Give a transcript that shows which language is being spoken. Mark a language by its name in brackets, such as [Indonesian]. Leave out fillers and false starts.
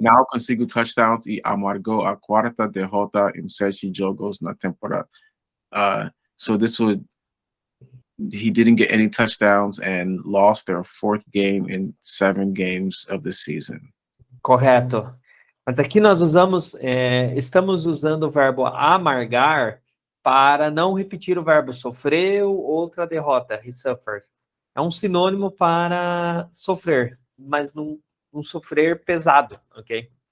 [Portuguese] now consigo touchdowns e amargou a quarta derrota em 7 jogos na temporada. [English] So this would, he didn't get any touchdowns and lost their fourth game in 7 games of the season. [Portuguese] Correto. Mas aqui nós estamos usando o verbo amargar para não repetir o verbo sofreu, outra derrota, [English] he suffered. [Portuguese] É um sinônimo para sofrer, mas num sofrer pesado, ok?